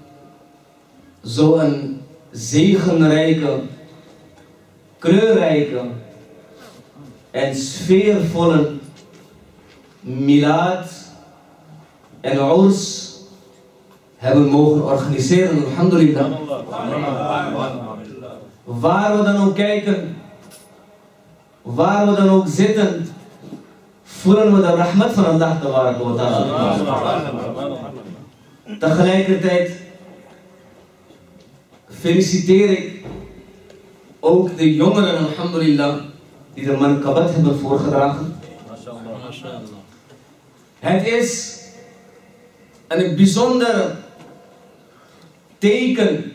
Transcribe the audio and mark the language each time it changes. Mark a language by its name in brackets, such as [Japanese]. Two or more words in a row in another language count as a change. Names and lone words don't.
[Dutch] zo'n zegenrijke, kleurrijke en sfeervolle milad en URS hebben mogen organiseren, alhamdulillah. Waar we dan ook kijken, waar we dan ook zitten, voelen we de rahmat van Allah [Arabic] تبارك وتعالى. [Dutch] Tegelijkertijd feliciteer ik ook de jongeren, alhamdulillah, die de mankabat hebben voorgedragen. Het is een bijzonder teken.